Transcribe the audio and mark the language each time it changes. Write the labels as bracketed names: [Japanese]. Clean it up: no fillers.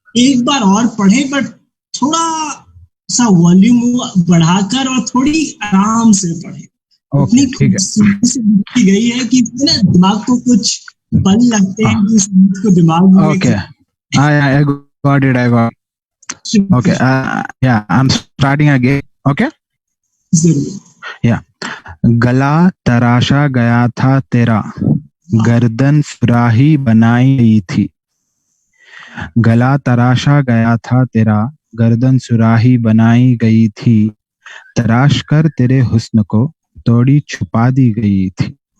[Hindi] एक बार और पढ़े, बट थोड़ा सा वॉल्यूम बढ़ाकर और थोड़ी आराम से पढ़े। ओके, ठीक है। से लिखी गई है कि ना दिमाग को कुछ बल लगते हैं कि समझ को दिमाग में। [English] Okay, I got it. Okay, yeah, I'm starting again. Okay. [Hindi] जरूर। [English] Yeah. [Hindi] गला तराशा गया था तेरा, गर्दन सुराही बनाई गई थी। गला तराशा गया था तेरा, गर्दन सुराही बनाई गई थी, तराश कर तेरे हुस्न को थोड़ी छुपा दी गई थी।